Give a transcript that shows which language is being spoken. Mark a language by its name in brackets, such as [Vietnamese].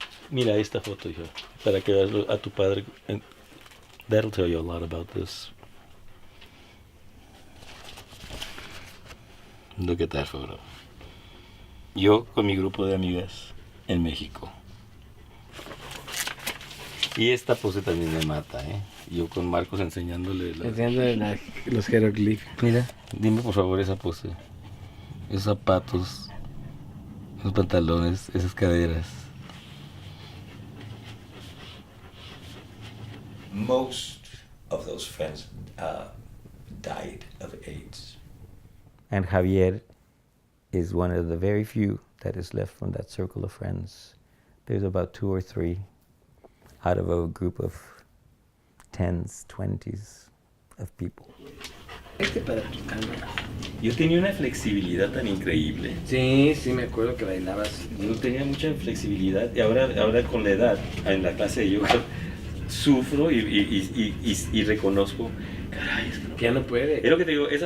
[Spanish] Mira esta foto, hija, para que veas a tu padre. [English] And that'll tell you a lot about this. Look at that photo. [Spanish] Yo con mi grupo de amigas en México. Y esta pose también me mata, ¿eh? Yo con Marcos enseñándole los jeroglíficos. Mira, dime por favor esa pose. Esos zapatos, esos pantalones, esas caderas. [English] Most of those friends died of AIDS. And Javier is one of the very few that is left from that circle of friends. There's about 2 or 3 out of a group of 10s, 20s of people. [Spanish] Para tus cámaras. Yo tenía una flexibilidad tan increíble. Sí, me acuerdo que bailabas. Yo tenía mucha flexibilidad y ahora con la edad, en la clase de yoga, sufro y reconozco Caray, es que ya no puede. Es lo que te digo, esa